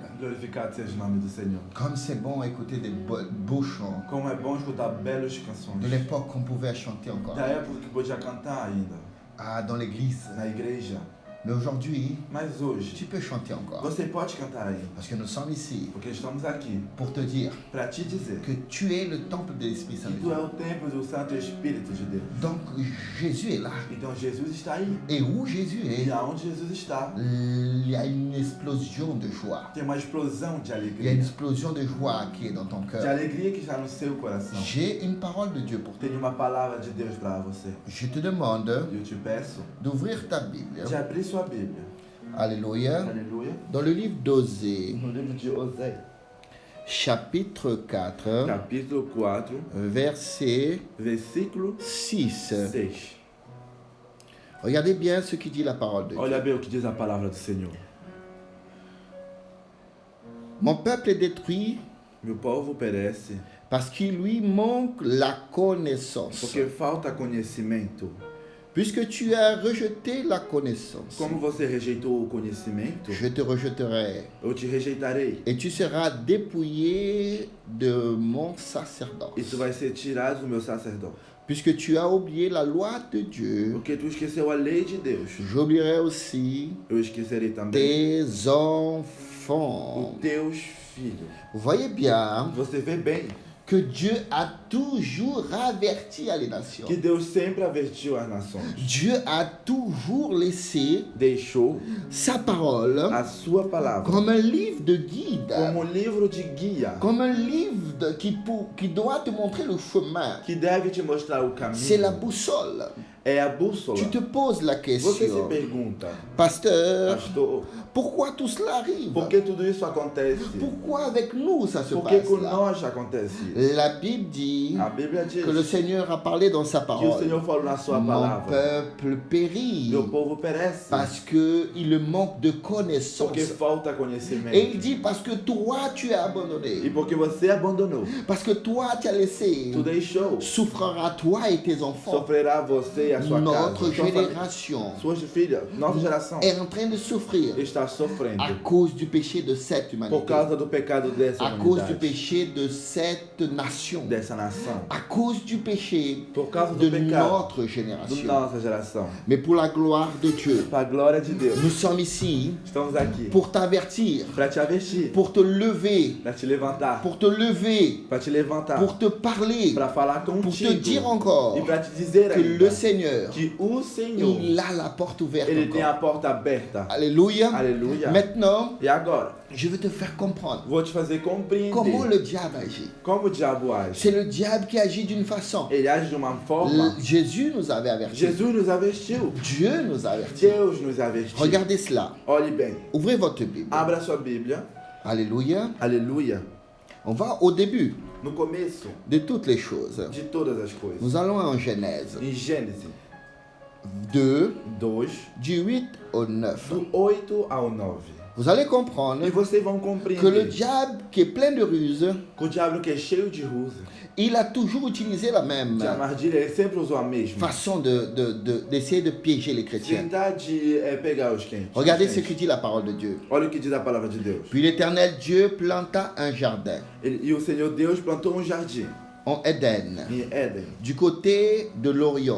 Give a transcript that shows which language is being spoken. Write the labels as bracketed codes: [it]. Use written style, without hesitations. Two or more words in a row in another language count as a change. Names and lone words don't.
[pt] Glorificado seja o nome do Senhor. [fr] Comme c'est bon écouter des beaux chants. [pt] Como é bom escutar belas canções. [fr] De l'époque qu'on pouvait chanter encore. [pt] Da época que podia cantar ainda. [fr] dans l'église. [pt] Na igreja. [fr] Mais aujourd'hui, [pt] Mas hoje, [fr] tu peux chanter encore. [pt] você pode cantar aí. [fr] Parce que nous sommes ici [pt] Porque estamos aqui [fr] pour te dire [pt] para te dizer [fr] que tu es le temple de l'Esprit Saint. [pt] que tu é o templo do Santo Espírito de Deus. [fr] Donc Jésus est là. [pt] Então Jesus está aí. [fr] Et où Jésus [pt] E [fr] est, [pt] aonde Jesus está, [fr] il y a une explosion de joie. [pt] tem uma explosão de [fr] Il y a une [pt] alegria. [fr] explosion de joie qui est dans ton [pt] De [fr] cœur. [pt] alegria que está no seu coração. [fr] J'ai une parole de Dieu pour toi. [pt] Tem uma palavra de Deus para você. [fr] Je te demande [pt] Eu te peço [fr] d'ouvrir ta Bible. [pt] de abrir sua Bíblia. [fr] Alléluia. [pt] Aleluia. [fr] Dans le livre d'Osée, [pt] No livro de Osée, [fr] chapitre 4, [pt] capítulo 4, [fr] verset [pt] versículo [fr] 6. [pt] 6. [fr] Regardez bien ce qui dit la parole de Dieu. [pt] Olha bem o que diz a palavra do Senhor. [fr] Mon peuple est détruit [pt] Meu povo perece [fr] parce qu'il lui manque la connaissance. [pt] porque falta conhecimento. [fr] Puisque tu as rejeté la connaissance, [pt] Como você rejeitou o conhecimento, [fr] je te rejetterai [pt] eu te rejeitarei. [fr] et tu seras dépouillé de mon sacerdoce. [pt] E tu vai ser tirado do meu sacerdote. [fr] Puisque tu as oublié la loi de Dieu, [pt] Porque tu esqueceu a lei de Deus. [fr] j'oublierai aussi [pt] Eu esquecerei também [fr] tes enfants. [pt] os teus filhos. [fr] Vous voyez bien [pt] Você vê bem [fr] que Dieu a toujours averti les nations. [pt] que Deus sempre avertiu as nações. [fr] Dieu a toujours laissé [pt] Deixou [fr] sa parole [pt] a sua palavra [fr] comme un livre de guide, [pt] como um livro de guia [fr] comme un livre qui doit te montrer le chemin. [pt] que deve te mostrar o [fr] C'est la [pt] caminho. [fr] boussole. [pt] É a bússola. [fr] Tu te poses la [pt] Você se [fr] question, [pt] pergunta, [fr] pasteur, [pt] pastor, [fr] pourquoi tout cela arrive? [pt] por que tudo isso acontece? [fr] Pourquoi avec nous ça se [pt] Por que [fr] passe [pt] com [fr] là? [pt] nós acontece isso? [fr] La Bible dit [pt] A Bíblia diz [fr] que le Seigneur a parlé dans sa [pt] que o [fr] parole. [pt] Senhor falou na sua [fr] Mon [pt] palavra: [fr] peuple périt [pt] meu povo perece [fr] parce qu'il manque de connaissance. [pt] porque falta [fr] Et il [pt] conhecimento. [fr] dit parce que toi tu as [pt] E [fr] abandonné, [pt] porque você abandonou, [fr] parce que toi tu as laissé, [pt] tu deixou, [fr] souffrira toi et tes enfants. [pt] sofrerá você e a sua [fr] Notre [pt] casa. Sua família, [fr] génération [pt] suas filhas, nossa geração [fr] est en train de souffrir [pt] está sofrendo [fr] à cause du péché de cette [pt] por [fr] humanité, [pt] causa do pecado dessa [fr] à cause du [pt] humanidade, [fr] péché de cette nation, [pt] dessa nação, [fr] à cause du péché [pt] por causa [fr] de [pt] do pecado [fr] notre [pt] da [fr] génération. [pt] nossa geração. [fr] Mais pour la gloire de Dieu, [pt] Para a glória de Deus, [fr] nous sommes ici [pt] estamos aqui [fr] pour t'avertir, [pt] para te avertir, [fr] pour te lever, [pt] para te levantar, [fr] pour te lever, [pt] para te levantar, [fr] pour te parler, [pt] para falar [fr] pour te [pt] contigo [fr] dire encore [pt] e para te dizer [fr] que [pt] ainda [fr] le Seigneur, [pt] que o Senhor, [fr] il a la porte ouverte [pt] ele tem a [fr] encore. [pt] porta aberta. [fr] Alléluia. [pt] Aleluia. [fr] Maintenant, [pt] E agora, [fr] je veux te faire comprendre [pt] vou te fazer [fr] comment [pt] compreender [fr] le diable agit. [pt] como o diabo age. [fr] C'est le diable qui agit d'une façon. [pt] Ele age de uma forma. [fr] Jésus nous avait avertis. [pt] Jesus nos avertiu. [fr] Dieu nous a avertis. [pt] Deus nos avertiu. [fr] Regardez cela. [pt] Olhe bem. [fr] Ouvrez votre Bible. [pt] Abra sua Bíblia. [fr] Alléluia. [pt] Aleluia. [fr] On va au début [pt] No começo [fr] de toutes les choses. [pt] de todas as coisas. [fr] Nous allons en Genèse [pt] Em Gênesis [fr] 2, [pt] 2, [fr] du 8 au 9. [pt] do 8 ao 9. [fr] Vous allez comprendre [pt] E vocês vão [fr] que le [pt] compreender [fr] diable, qui est plein de ruses, [pt] que o diabo que é cheio de rusa, [fr] il a toujours utilisé la même [pt] de armadilha, ele sempre usou a mesma. [fr] façon d'essayer de piéger les chrétiens. [pt] Tentar de pegar os quentes. [fr] Regardez ce que dit la parole de Dieu. [pt] Olha o que diz a palavra de Deus. [fr] Puis l'Éternel Dieu planta un jardin [pt] E o Senhor Deus plantou um jardim [fr] en Éden, [pt] em Éden, [fr] du côté de l'Orient.